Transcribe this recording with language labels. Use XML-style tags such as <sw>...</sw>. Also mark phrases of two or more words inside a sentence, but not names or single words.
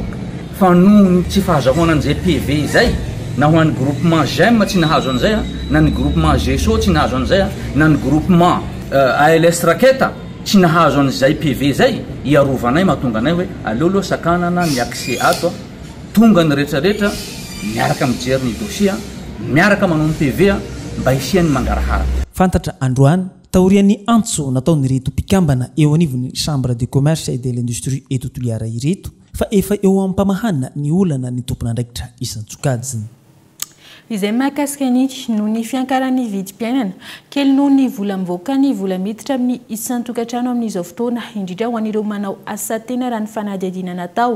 <mg>Fa no tsy fahazahoana an'izay PV zay na ho an'ny groupement GEM tsy nahazo an'izay na ny groupement GSO tsy nahazo an'izay na ny groupement ALS raketa tsy nahazo an'izay PV zay iarovanay mahatonga anay hoe aleoloha sakanana ny accès ato tonga ny rehetrarehetra miaraka mijery ny dossier miaraka manao ny PV mba hisian'ny mangarahara. Fantatra androany taorian'ny antso nataony reto mpikambana eo anivon'ny chambre de commerce et de l'industrie eto Toliara ireto fa efa eo ampamahana ny olana ny tompon'andraikitra isan-tsokajiny. Izay mahakasika ny no ny fiankaran'ny vidim-piainana kely noho ny vola mivoaka ny vola miditra amin'ny isan-tokantrano amin'izao fotoana indrindra ho an'ireo manao asa tena raha ny fanadihadiana natao.</mg>